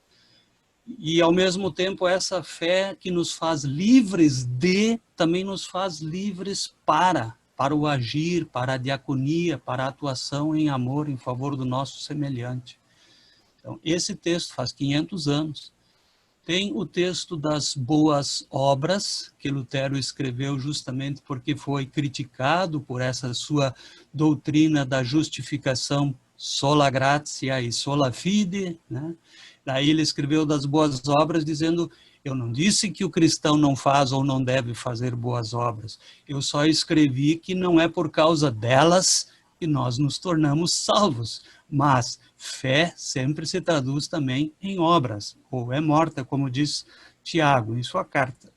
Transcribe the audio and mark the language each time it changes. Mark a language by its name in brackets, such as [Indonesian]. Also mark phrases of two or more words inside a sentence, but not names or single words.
[Portuguese] E, ao mesmo tempo, essa fé que nos faz livres também nos faz livres para o agir, para a diaconia, para a atuação em amor em favor do nosso semelhante. Então, esse texto faz 500 anos. Tem o texto das boas obras, que Lutero escreveu justamente porque foi criticado por essa sua doutrina da justificação [Latin] sola gratia [Portuguese] e [Latin] sola fide, [Portuguese] né? Daí ele escreveu das boas obras dizendo: eu não disse que o cristão não faz ou não deve fazer boas obras, eu só escrevi que não é por causa delas que nós nos tornamos salvos, mas fé sempre se traduz também em obras, ou é morta, como diz Tiago em sua carta.